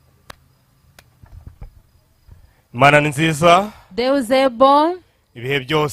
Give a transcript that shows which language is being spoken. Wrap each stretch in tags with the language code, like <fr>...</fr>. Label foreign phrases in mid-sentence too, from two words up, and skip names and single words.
<rw>Imana ni nziza</rw> <pt>Deus é bom.</pt> <rw>ibihe byose.</rw>